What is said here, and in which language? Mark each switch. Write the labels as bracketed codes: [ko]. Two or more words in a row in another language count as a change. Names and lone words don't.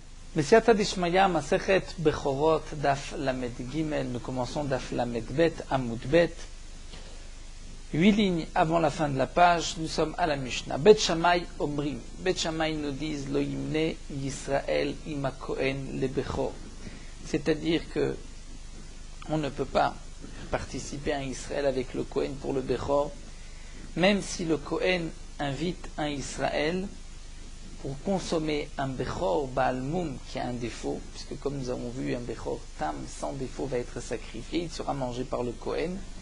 [he] בסייעתא דשמיא, מסכת בכורות, דף למד ג', [fr] nous commençons [he] דף למד בית, עמוד בית. [fr] 8 lignes avant la fin de la page, nous sommes à la Mishnah. [he] בית שמאי אומרים. Bet Shammai [fr] nous disent [he] לא ימנה ישראל עם כהן לבכור. [fr] C'est-à-dire que on ne peut pas participer à Israël avec le Kohen pour le Bechor, même si le Kohen invite un Israël pour consommer un [he] בכור בעל מום [fr] qui a un défaut, puisque comme nous avons vu, un [he] בכור תם [fr] sans défaut va être sacrifié, il sera mangé par le Kohen.